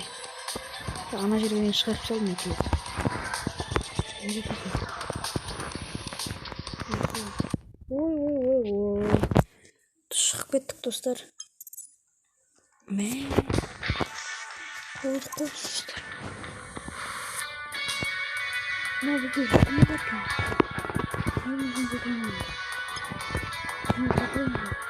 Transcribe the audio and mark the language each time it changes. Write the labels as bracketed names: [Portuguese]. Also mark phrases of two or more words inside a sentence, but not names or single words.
[Kazakh] Ана жерден шығарып салдым екен. Ой. Шығып кеттік достар. Мә. Қойдық достар. [Turkish] Ne yapıyorsun? Ne bakıyorsun? Ne yapıyorsun? Ne yapıyorsun?